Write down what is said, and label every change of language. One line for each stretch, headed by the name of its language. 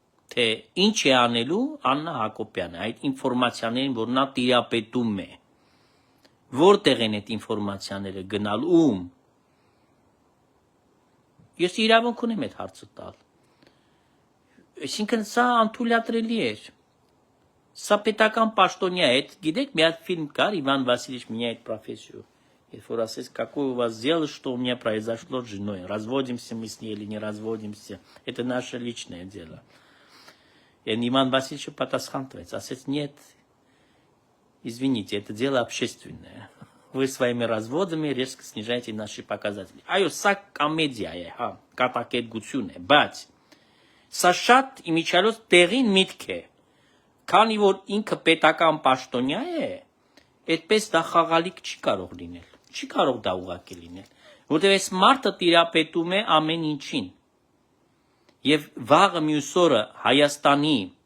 Armenian: Թե ինչ է անելու Աննա Հակոբյանը, այդ ինֆորմացիաներին, որ նա տիրապետում է, որտեղ են այդ ինֆորմացիաները գնալ, ում։ Ես իրավունք ունեմ այդ հարցը տալ։ Այսինքն սա անթույլատրելի էր։ Սա պետական պաշտոնյա է, գիտեք, մի հատ ֆիլմ կար, Иван Васильевич меняет профессию. Երբ որ ասես,
Russian: какое у вас дело, что у меня произошло с женой, разводимся мы с ней или не разводимся, это наше личное дело. И Иван Васильевич
Armenian: պատասխան տվեց, ասեց,
Russian: нет, извините, это дело общественное. Вы своими разводами резко снижаете наши показатели.
Armenian: Այո, սա կոմեդիա է, հա, կատակերգություն է, բայց սա շատ իմիջիալոց տեղին միտք է, քանի որ ինքը պետական պաշտոնյա է, այդպես դա խաղալիք չի կարող լինել, չի կարող դա ուղղակի լինել, որտեղ այս մարդը տիրապետում է ամեն ինչին, եւ վաղը մյուս օրը Հայաստանի